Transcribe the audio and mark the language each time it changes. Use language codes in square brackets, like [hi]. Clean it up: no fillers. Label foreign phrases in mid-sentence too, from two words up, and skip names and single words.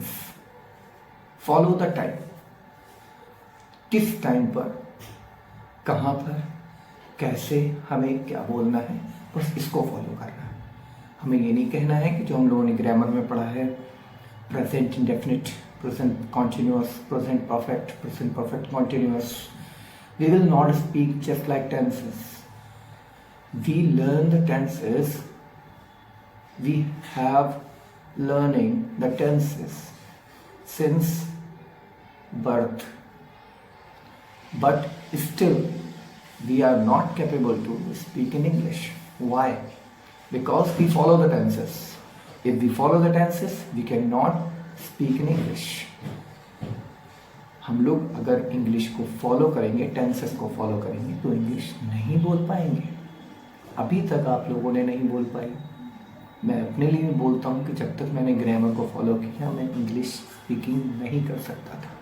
[en] follow the time, [hi] किस टाइम पर, कहाँ पर, कैसे हमें क्या बोलना है, बस इसको फॉलो करना है। हमें ये नहीं कहना है कि जो हम लोगों ने ग्रामर में पढ़ा है, [en] present indefinite, present continuous, present perfect, present perfect continuous. We will not speak just like tenses. We learn the tenses. We have learning the tenses since birth. But still, we are not capable to speak in English. Why? Because we follow the tenses. If we follow the tenses, we cannot speak in English. [hi] हम लोग अगर इंग्लिश को फॉलो करेंगे, टेंसेस को फॉलो करेंगे, तो इंग्लिश नहीं बोल पाएंगे। अभी तक आप लोगों ने नहीं बोल पाई। मैं अपने लिए भी बोलता हूँ कि जब तक मैंने ग्रामर को फॉलो किया, मैं [en] English speaking [hi] नहीं कर सकता था।